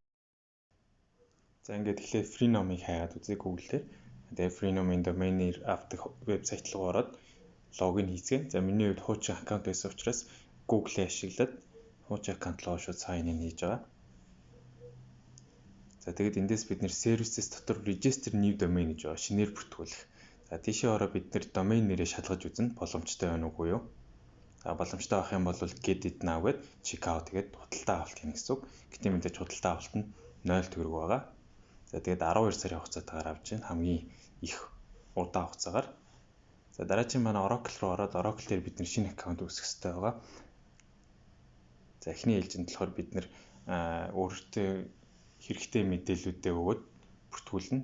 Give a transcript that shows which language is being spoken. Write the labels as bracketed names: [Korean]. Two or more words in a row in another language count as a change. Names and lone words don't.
[Mongolian] За ингээд тэгэхээр Freenom-ыг хайгаад үзье Google дээр. Тэгээд Freenom-ийн domain-ээр авдаг вебсайт руу ороод логин хийцгээе. За миний хувьд хуучин аккаунт байсан учраас Google-ийг ашиглаад хуучин аккаунт руу шууд [English] sign in [Mongolian] хийж байгаа. За тэгээд эндээс бид нэр services дотор [English] register new domain [Mongolian] гэж байгаа. Шинээр бүртгүүлэх. За тийшээ ороо бид нэр domain нэрээ шалгаж үзнэ. Боломжтой байна уугүй юу? За боломжтой авах юм бол [English] get it now [Mongolian] гэд [English] check out [Mongolian] тэгээд худалдаа авалт хийнэ гэсэн үг. Гэтэ мэдээж худалдаа авалт нь 0 төгрөг байгаа. За тэгээд 12 сарын хугацаатаар авч байна. Хамгийн их удаан хугацаагаар. За дараагийн манай Oracle руу ороод Oracle дээр бид нэр шинэ аккаунт үүсгэх хэрэгтэй байгаа. За эхний ээлжинд болохоор бид нэр өөртөө хэрэгтэй мэдээллүүдээ өгөөд бүртгүүлнэ.